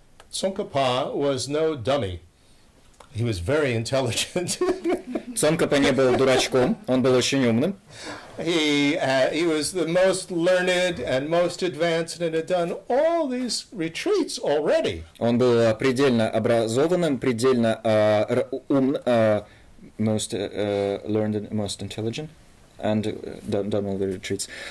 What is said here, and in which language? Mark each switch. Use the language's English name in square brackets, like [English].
[English] Tsongkhapa was no dummy. He was very intelligent. [Russian] Цонкапа не был дурачком, он был очень умным. [English] He was the most learned and most advanced and had done all these retreats already. [Russian] Он был предельно образованным, предельно умным. [English] Most learned and most intelligent, and done all the retreats.